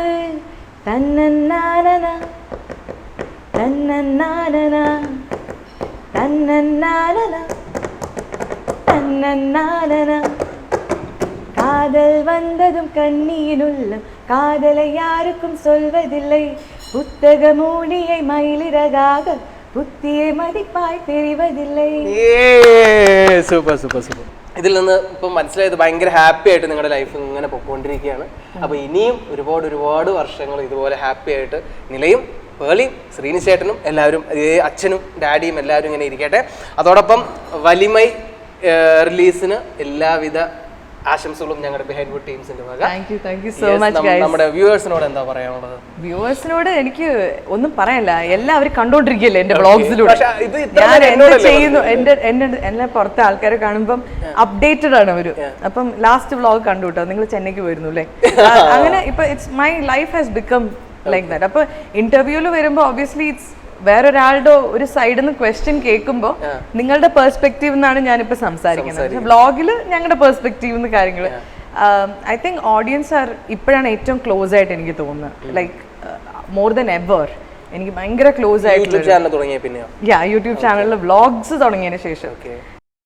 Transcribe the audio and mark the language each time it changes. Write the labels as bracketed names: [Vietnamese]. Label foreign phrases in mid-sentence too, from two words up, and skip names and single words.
[Tamil] தன்னன்னானனா தன்னன்னானனா தன்னன்னானனா. காதல் வந்ததும் கண்ணியின் உள்ளம் காதலை யாருக்கும் சொல்வதில்லை. புத்தக மூடியை மயிலிறகாக புத்தியை மதிப்பாய் தெரிவதில்லை. [Malayalam] സൂപ്പർ സൂപ്പർ സൂപ്പർ. ഇതിൽ നിന്ന് ഇപ്പം മനസ്സിലായത് ഭയങ്കര ഹാപ്പി ആയിട്ട് നിങ്ങളുടെ ലൈഫ് ഇങ്ങനെ പൊക്കോണ്ടിരിക്കുകയാണ്. അപ്പൊ ഇനിയും ഒരുപാട് ഒരുപാട് വർഷങ്ങൾ ഇതുപോലെ ഹാപ്പി ആയിട്ട് നിലയും പേളിയും ശ്രീനി ചേട്ടനും എല്ലാവരും, അച്ഛനും ഡാഡിയും എല്ലാവരും ഇങ്ങനെ ഇരിക്കട്ടെ. അതോടൊപ്പം വലിമൈ റിലീസിന് എല്ലാവിധ ആശംസകളും ഞങ്ങളുടെ ബിഹൈൻഡ് വുഡ് ടീംസിന്റെ വക. നമ്മുടെ വ്യൂവേഴ്സിനോട് എന്താ പറയാനുള്ളത്? വ്യൂവേഴ്സിനോട് എനിക്ക് ഒന്നും പറയാനില്ല, എല്ലാവരും കണ്ടോണ്ടിരിക്കുകയല്ലേ എന്റെ വ്ളോഗ്സിലൂടെ. ഞാൻ എന്ത് ചെയ്യുന്നു, എന്നെ പുറത്തെ ആൾക്കാരെ കാണുമ്പം അപ്ഡേറ്റഡ് ആണ് അവര്. അപ്പം ലാസ്റ്റ് വ്ളോഗ് കണ്ടു കേട്ടോ, നിങ്ങൾ ചെന്നൈക്ക് പോയിരുന്നു അല്ലേ. അങ്ങനെ ഇപ്പൊ [English] it's my life has become like that. [Malayalam] അപ്പൊ ഇന്റർവ്യൂല് വരുമ്പോ [English] obviously it's [Malayalam] വേറൊരാളുടെ ഒരു സൈഡിൽ നിന്ന് ക്വസ്റ്റ്യൻ കേൾക്കുമ്പോൾ നിങ്ങളുടെ പെർസ്പെക്റ്റീവ് എന്നാണ് ഞാനിപ്പോ സംസാരിക്കുന്നത്. പക്ഷെ വ്ളോഗിൽ ഞങ്ങളുടെ പെർസ്പെക്റ്റീവ് കാര്യങ്ങൾ [English] I think audience are [Malayalam] ഇപ്പോഴാണ് ഏറ്റവും ക്ലോസ് ആയിട്ട് എനിക്ക് തോന്നുന്നത്. [English] like more than ever [Malayalam] എനിക്ക് ഭയങ്കര ക്ലോസ് ആയിട്ട് യൂട്യൂബ് ചാനലിൽ വ്ളോഗ്സ് തുടങ്ങിയതിന് ശേഷം